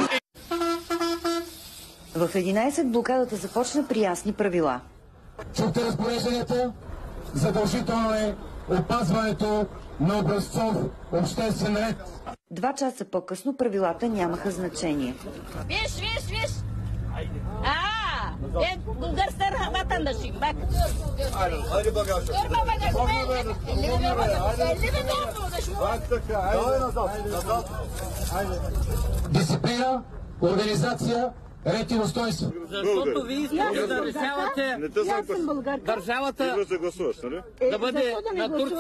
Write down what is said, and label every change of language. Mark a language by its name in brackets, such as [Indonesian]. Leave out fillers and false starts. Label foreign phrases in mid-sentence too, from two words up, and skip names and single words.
[Bulgarian] В 11 блокадата започна при ясни правила. Чухте разпорежданията? Задължително е опазването на образцов обществен ред. 2 часа по-късно правилата нямаха значение. Виж! [Turkish] Bulgaristan vatandaşıyım bak. Hadi bakalım. Durma bagajı. [Bulgarian] Дисциплина, организация, ред и устойство. Защото ви искате да решавате държавата да бъде на Турция.